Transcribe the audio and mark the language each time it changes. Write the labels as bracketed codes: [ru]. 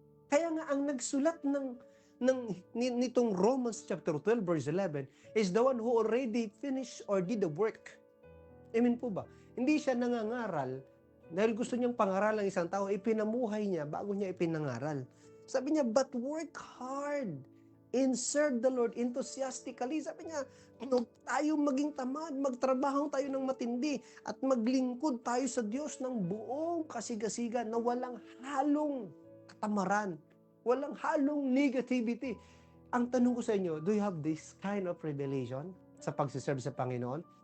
[tl] Kaya nga ang nagsulat nitong [en] Romans chapter 12 verse 11 is the one who already finished or did the work. [tl] Amen po ba? Hindi siya nangangaral dahil gusto niyang pangaralan ng isang tao, ipinamuhay niya bago niya ipinangaral. Sabi niya, [en] but work hard and serve the Lord enthusiastically. [tl] Sabi niya, huwag tayo maging tamad, magtrabaho tayo ng matindi at maglingkod tayo sa Diyos ng buong kasigasigan na walang halong katamaran, walang halong negativity. Ang tanong ko sa inyo, [en] do you have this kind of revelation [tl] sa pagsiserve sa Panginoon?